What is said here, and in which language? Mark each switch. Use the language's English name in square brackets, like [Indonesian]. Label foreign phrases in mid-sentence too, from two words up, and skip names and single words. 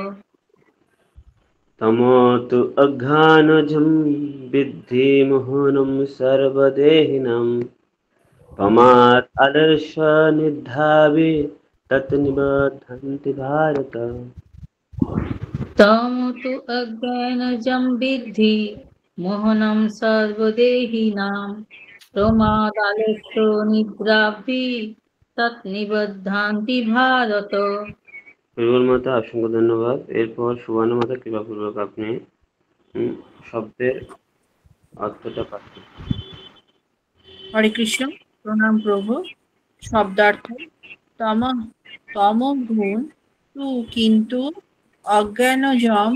[Sanskrit] तमो तु अघ्रानजं विद्धि मोहनं सर्वदेहिनां प्रमाद आलस्य निद्राभि तत् निबध्नन्ति भारत। तम तु अज्ञानजं विद्धि मोहनं सर्वदेहिनां प्रमादालस्य निद्राभि तत्निबध्नान्ति भारत। [Bangla] পরিমল মাতা অসংখ্য ধন্যবাদ। এরপর সুবর্ণ মাতা কৃপাপূর্বক আপনি শব্দের অর্থটা পাঠ করুন। হরে কৃষ্ণ, প্রণাম প্রভু। শব্দার্থ: তম গুণ তু কিন্তু অজ্ঞানজম